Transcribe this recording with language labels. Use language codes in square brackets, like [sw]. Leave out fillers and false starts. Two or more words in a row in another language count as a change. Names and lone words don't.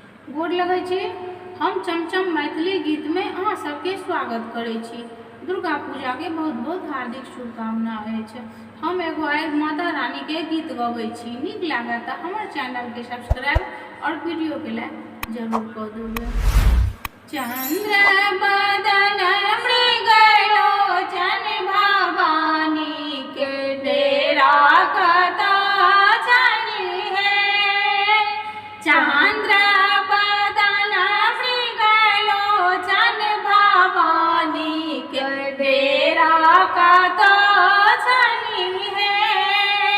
[mai] गोर लगै छी। हम चमचम मैथिली गीत में अहाँ सबके स्वागत करै छी। दुर्गा पूजा के बहुत बहुत हार्दिक शुभकामना अछि। हम एगो आइ माता रानी के गीत गबै छी। नीक लागे तो हमर चैनल के सब्सक्राइब और वीडियो के लाइक जरूर कर देबै। चंद्र बदन मृगलोचन भवानी के डेरा कता जानी है। चंद्र बदन मृगलोचन भवानी के डेरा कता जानी है।